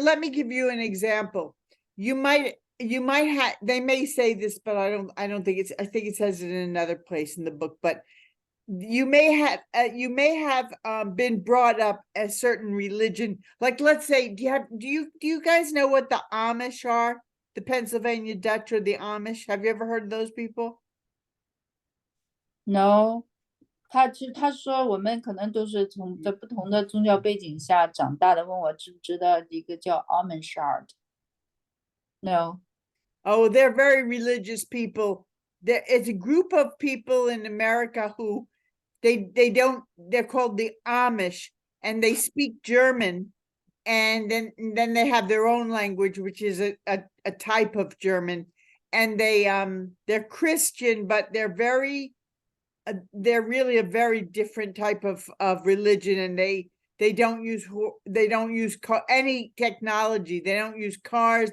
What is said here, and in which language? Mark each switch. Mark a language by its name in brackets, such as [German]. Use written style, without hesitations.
[English] let me give you an example. You might have, they may say this, but I don't think I think it says it in another place in the book, but you may have been brought up a certain religion. Like, let's say, do you guys know what the Amish are? The Pennsylvania Dutch or the Amish? Have you ever heard of those people? No. [Chinese] 他说我们可能都是在不同的宗教背景下长大的，问我知不知道一个叫 Amish No. [English] Oh, they're very religious people. It's a group of people in America who they're called the Amish, and they speak German, and then they have their own language, which is a type of German, and they're Christian, but they're really a very different type of religion, and they don't use any technology. They don't use cars.